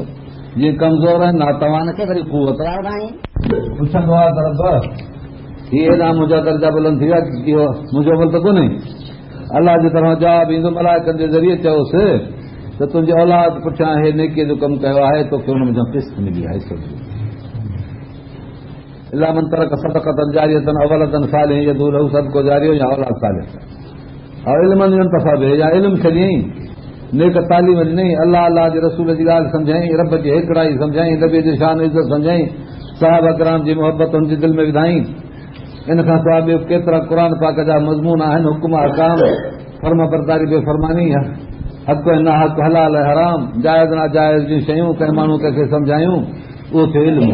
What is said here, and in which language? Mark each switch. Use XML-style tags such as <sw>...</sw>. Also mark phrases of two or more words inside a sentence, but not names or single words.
<sd>जीअं कमज़ोर आहिनि नातवान खे वरी क़ुवत वारा आहिनि। पुछंदो आहे त रब हीअ हेॾा मुंहिंजा दर्जा बुलंद थी विया, इहो मुंहिंजो अमल त कोन्हे। अलाह जे तरफ़ां जवाबु ईंदो, मलाइकनि जे ज़रिए चयोसि त तुंहिंजे औलाद पुठियां हे नेकीअ जो कमु कयो आहे, तोखे हुन में क़िस्त मिली आहे।</sd> <ar>إلا من ترك صدقة جارية أو ولد صالح يدعو له</ar> <sd>सदको जारियो या औलाद सालिह और</sd> <ar>علما ينتفع به</ar> <sd>या इल्म छॾियईं, नेक तालीम ॾिनई, अलाह अलाह जे रसूल जी ॻाल्हि सम्झाई, रब जी हिकिड़ाई सम्झाई, नबी जी शान इज़त सम्झाई, साहबा किराम जी मोहबत हुनजे दिलि में विधाई। इन खां सवाइ ॿियो केतिरा क़ुर पाक जा मज़मून आहिनि, हुकुम अहकाम, फर्मा बरदारी बेफ़रमानी, हक़ ऐं नाहक़, हलाल ऐं हराम, जाइज़ नाजाइज़ जूं शयूं कंहिं माण्हू कंहिंखे सम्झायूं, उहो थियो इल्मु।</sd>